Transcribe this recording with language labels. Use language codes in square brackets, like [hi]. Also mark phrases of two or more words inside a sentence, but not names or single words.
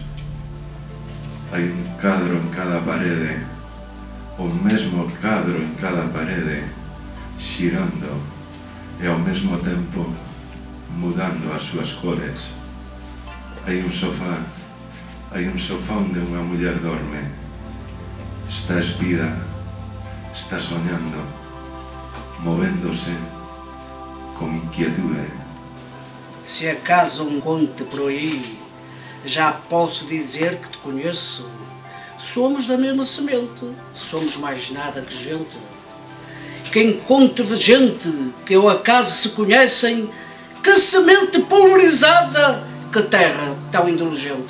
[gl] Hai un cadro en cada parede, o mesmo cadro en cada parede, xirando e ao mesmo tempo mudando as súas cores. Hai un sofá onde unha muller dorme. Está espida, está soñando, movéndose com inquietude. [pt] Se acaso encontro por aí, já posso dizer que te conheço. Somos da mesma semente, somos mais nada que gente. Que encontro de gente que ao acaso se conhecem, que semente pulverizada, que terra tão indulgente.